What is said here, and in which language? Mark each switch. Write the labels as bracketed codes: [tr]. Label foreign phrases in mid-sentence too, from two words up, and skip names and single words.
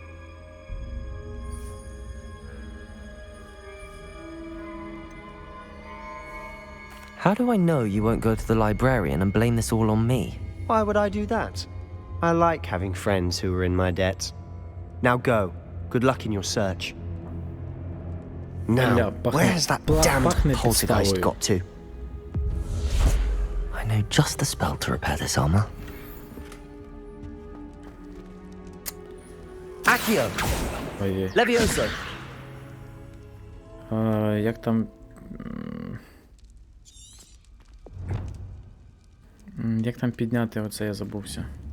[en] How do I know you won't go to the librarian and blame this all on me? Why would I do that? I like having friends who are in my debt. Now go. Good luck in your search. Now, [uk] Ля, пахне- [en] where's that [uk] пла- [en] damned [uk] пахне [en] poltergeist [uk] підставою. [en] got to? I know just the spell to repair this armor. Accio! [uk] Ой. [en] Levioso! [uk] Як там. Як там підняти оце, я забувся.